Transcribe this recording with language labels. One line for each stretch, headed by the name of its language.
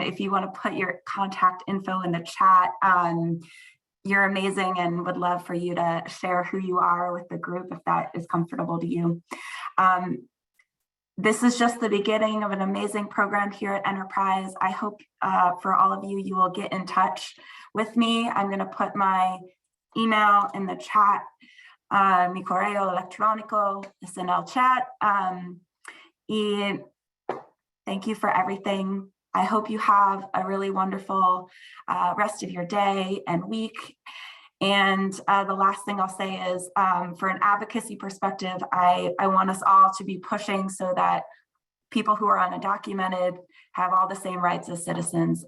English: If you want to put your contact info in the chat, you're amazing and would love for you to share who you are with the group if that is comfortable to you. This is just the beginning of an amazing program here at Enterprise. I hope for all of you, you will get in touch with me. I'm going to put my email in the chat.
Spanish: Mi correo electrónico es en el chat.
English: Y thank you for everything. I hope you have a really wonderful rest of your day and week. And the last thing I'll say is for an advocacy perspective, I want us all to be pushing so that people who are undocumented have all the same rights as citizens.